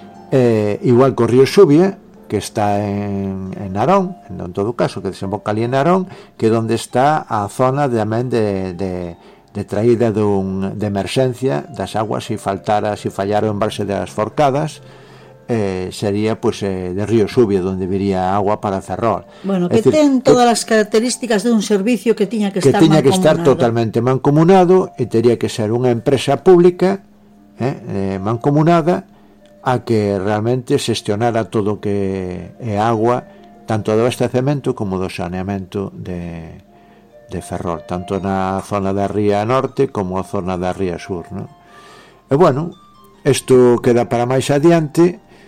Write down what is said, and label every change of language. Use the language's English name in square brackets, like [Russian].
[Galician] Igual que o río Xubia, que está en Narón, en todo caso, que desemboca ali en Narón, que é onde está a zona tamén de traída de emerxencia das aguas, se faltara, se fallara o embalse das Forcadas, [Spanish] sería pues de río Xuvia, donde viría agua para Ferrol. Bueno, es que decir, ten todas las características de un servicio que tenía que estar mancomunado. Que estar totalmente mancomunado y tenía que ser una empresa pública mancomunada a que realmente gestionara todo que agua, tanto de abastecimiento como de saneamiento de Ferrol, tanto [Galician] na zona da ría norte como a zona da ría sur, [Spanish] ¿no? [Galician] E bueno, isto queda para máis adiante.